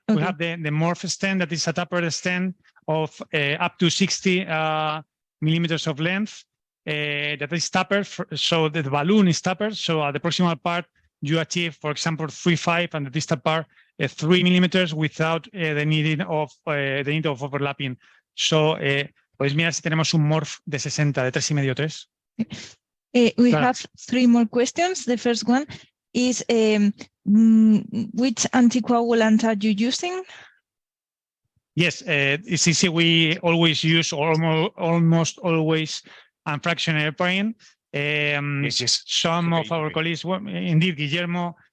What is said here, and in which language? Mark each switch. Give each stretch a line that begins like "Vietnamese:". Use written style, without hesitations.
English: We have the morph stent that is a tapered stent of up to 60 millimeters of length. That is tapered, so the balloon is tapered. So at the proximal part, you achieve, for example, 3.5, and the distal part 3 millimeters without the need of overlapping.
Spanish: So, podéis mirar si tenemos un morph de 60, de 3,5, 3.
English: We have 3 more questions. The first one is, which anticoagulant are you using? Yes, it's easy. We always use, or almost always, fractional heparin. Some of our colleagues, indeed, Guillermo